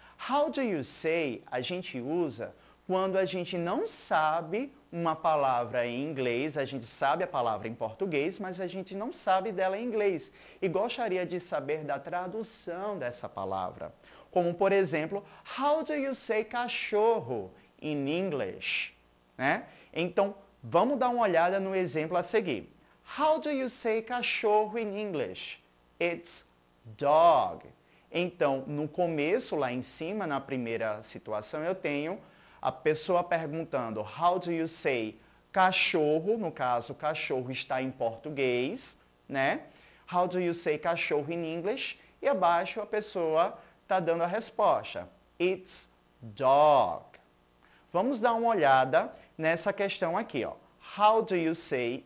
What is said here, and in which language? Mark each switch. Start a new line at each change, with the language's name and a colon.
English: How do you say
Portuguese: a gente usa quando a gente não sabe uma palavra em inglês, a gente sabe a palavra em português, mas a gente não sabe dela em inglês e gostaria de saber da tradução dessa palavra. Como, por exemplo,
English: how do you say cachorro in English?
Portuguese: Né? Então, vamos dar uma olhada no exemplo a seguir.
English: How do you say cachorro in English? It's dog.
Portuguese: Então, no começo, lá em cima, na primeira situação, eu tenho a pessoa perguntando
English: how do you say cachorro,
Portuguese: no caso, cachorro está em português, né?
English: How do you say cachorro in English?
Portuguese: E abaixo a pessoa está dando a resposta.
English: It's dog.
Portuguese: Vamos dar uma olhada nessa questão aqui, ó.
English: How do you say?